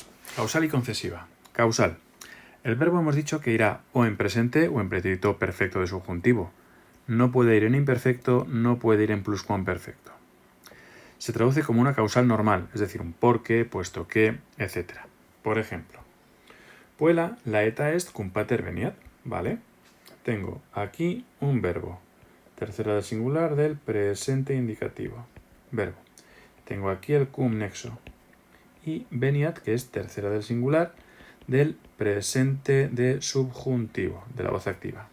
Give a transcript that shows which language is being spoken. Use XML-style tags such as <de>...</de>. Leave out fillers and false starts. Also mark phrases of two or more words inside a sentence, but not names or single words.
<es>Causal y concesiva. Causal. El verbo hemos dicho que irá o en presente o en pretérito perfecto de subjuntivo. No puede ir en imperfecto, no puede ir en pluscuamperfecto. Se traduce como una causal normal, es decir, un porque, puesto que, etc. Por ejemplo,</es> <la>puela laeta est cum pater veniat,</la> <es>¿vale? Tengo aquí un verbo, tercera del singular del presente indicativo, verbo. Tengo aquí el cum nexo y veniat, que es tercera del singular del presente de subjuntivo, de la voz activa.</es>